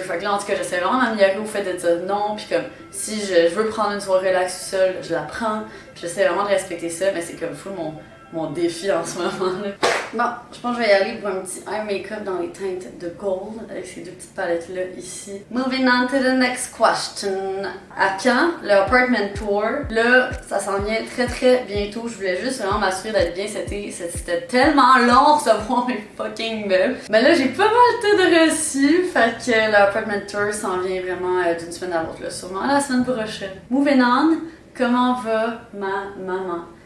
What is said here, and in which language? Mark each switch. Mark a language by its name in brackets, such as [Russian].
[French] Fait que là, en tout cas, j'essaie vraiment d'améliorer au fait de dire non. Puis comme, si je veux prendre une soirée relax tout seul, je la prends. Puis j'essaie vraiment de respecter ça, mais c'est comme fou mon défi en ce moment là. Bon, je pense que je vais y aller pour un petit eye make-up dans les teintes de gold avec ces deux petites palettes là ici. [English] Moving on to the next question. [French] À quand le apartment tour? Là, ça s'en vient très très bientôt. Je voulais juste vraiment m'assurer d'être bien c'était tellement long recevoir mes fucking meubles. Mais là, j'ai pas mal tout de reçu. Fait que l'apartment tour s'en vient vraiment d'une semaine à l'autre là. Sûrement la semaine prochaine. [English] Moving on, [French] comment va ma maman?